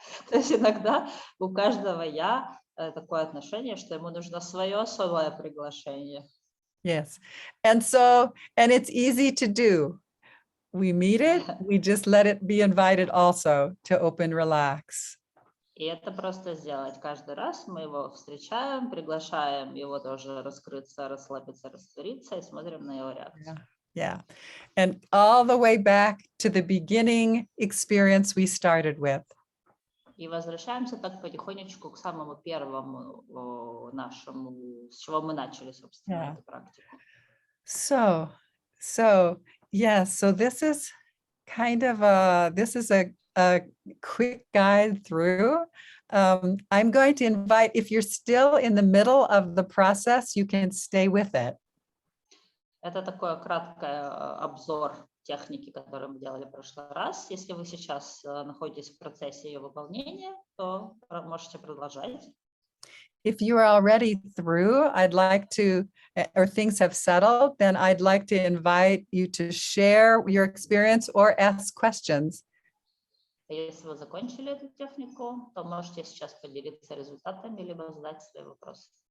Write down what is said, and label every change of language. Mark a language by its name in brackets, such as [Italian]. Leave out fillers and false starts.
[Russian] То есть иногда у каждого я такое отношение, что ему нужно свое особое приглашение. [English] Yes, and it's easy to do. We meet it, we just let it be invited also to open, relax. [Russian] И это просто сделать каждый раз. Мы его встречаем, приглашаем его тоже раскрыться, расслабиться, раствориться и смотрим на его реакцию. [English] Yeah, and all the way back to the beginning experience we started with. [Russian] И возвращаемся так потихонечку к самому первому нашему, с чего мы начали, собственно, эту практику. [English] So yes, so this is kind of a quick guide through. I'm going to invite, if you're still in the middle of the process, you can stay with it. [Russian] Это такой краткий обзор техники, которую мы делали в прошлый раз. Если вы сейчас находитесь в процессе ее выполнения, то можете продолжать. [English] If you are already through, I'd like to, or things have settled, then I'd like to invite you to share your experience or ask questions. [Russian] Если вы закончили эту технику, то можете сейчас поделиться результатами, либо задать свои вопросы.